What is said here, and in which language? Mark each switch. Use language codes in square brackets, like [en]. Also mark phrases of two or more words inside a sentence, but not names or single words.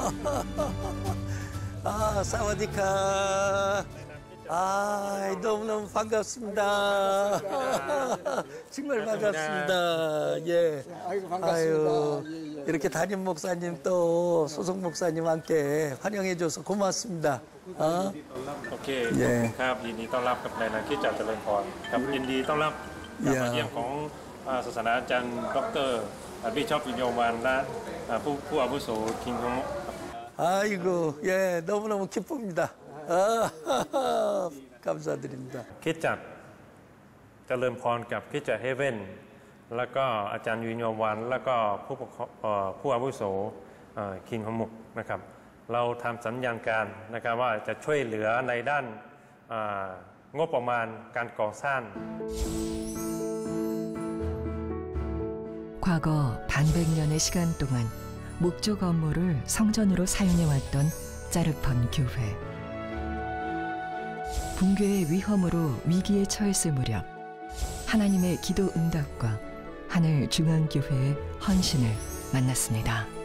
[ko] 사와디카. 너무너무 반갑습니다. 정말 반갑습니다. 예. 아이고, 반갑습니다. 이렇게 담임 목사님 또 소속 목사님 함께 환영해줘서 고맙습니다. [th] โอเคครับยินดีต้อนรับกับนายนาคิดจากเจริญพรครับยินดีต้อนรับกับมาเยี่ยมของศาสนาจารย์ดร. บิชอปวิญโยวันและผู้อาวุโสคิงฮง [ko] 아이고, 예, 너무너무 기쁩니다. 감사드립니다. [th] คิดจากเจริญพรกับคิดจากเฮเว่นแล้วก็อาจารย์วิญโยวันแล้วก็ผู้อาวุโสคิงฮงมุกนะครับเราทำสัญญาการนะครับว่าจะช่วยเหลือในด้านงบประมาณการก่อสร้าง [ko] 과거 반백년의 시간 동안 목조 건물을 성전으로 사용해왔던 짜르펀 교회. 붕괴의 위험으로 위기에 처했을 무렵 하나님의 기도 응답과 하늘 중앙교회의 헌신을 만났습니다.